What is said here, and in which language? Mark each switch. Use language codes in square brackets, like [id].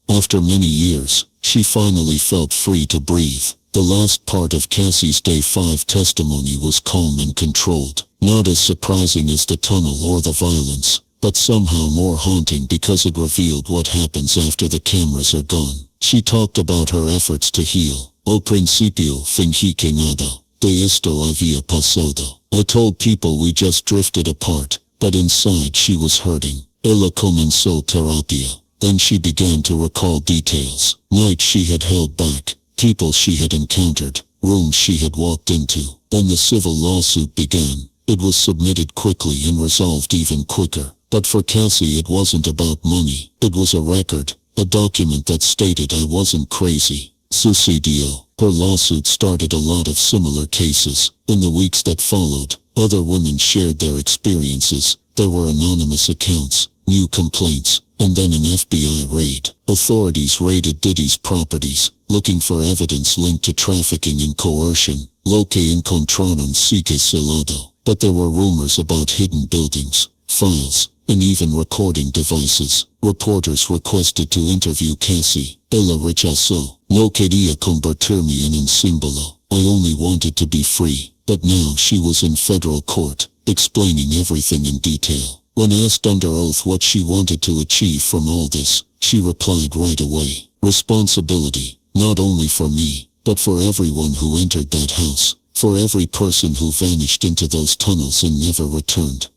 [en] After many years, she finally felt free to breathe. The last part of Cassie's Day 5 testimony was calm and controlled. Not as surprising as the tunnel or the violence, but somehow more haunting because it revealed what happens after the cameras are gone. She talked about her efforts to heal. [es] Al principio fingí que nada de esto había pasado. [en] I told people we just drifted apart, but inside she was hurting. [es] Ella comenzó terapia. [en] Then she began to recall details. Nights she had held back, people she had encountered, rooms she had walked into. Then the civil lawsuit began. It was submitted quickly and resolved even quicker. But for Cassie it wasn't about money. It was a record, a document that stated I wasn't crazy. [es] Suicidio. [en] Her lawsuit started a lot of similar cases. In the weeks that followed, other women shared their experiences. There were anonymous accounts, new complaints, and then an FBI raid. Authorities raided Diddy's properties, looking for evidence linked to trafficking and coercion. [es] Lo que encontraron sigue celado. [en] But there were rumors about hidden buildings, files, and even recording devices. Reporters requested to interview Cassie. [es] Ella rechazo. No quería convertirme en un símbolo. [en] I only wanted to be free. But now she was in federal court, explaining everything in detail. When asked under oath what she wanted to achieve from all this, she replied right away, responsibility, not only for me, but for everyone who entered that house, for every person who vanished into those tunnels and never returned.